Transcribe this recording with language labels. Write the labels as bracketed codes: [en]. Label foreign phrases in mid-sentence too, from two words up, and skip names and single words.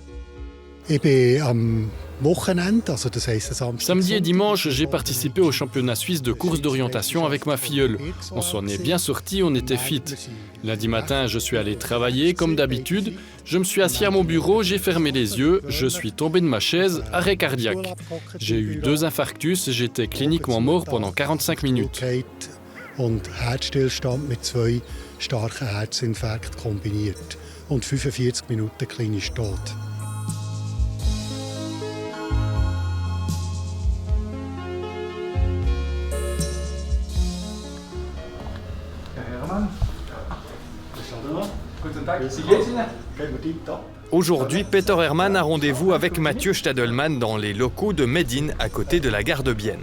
[fr] Samedi et dimanche, j'ai participé au championnat suisse de course d'orientation avec ma filleule. On s'en est bien sorti, on était fit. Lundi matin, je suis allé travailler comme d'habitude. Je me suis assis à mon bureau, j'ai fermé les yeux, je suis tombé de ma chaise, arrêt cardiaque. J'ai eu 2 infarctus, j'étais cliniquement mort pendant 45 minutes. [de] Und Herzstillstand mit 2 starken Herzinfarkten kombiniert. Und 45 Minuten klinisch tot. [fr] Aujourd'hui, Peter Hermann a rendez-vous avec Mathieu Stadelmann dans les locaux de Medine, à côté de la gare de Bienne.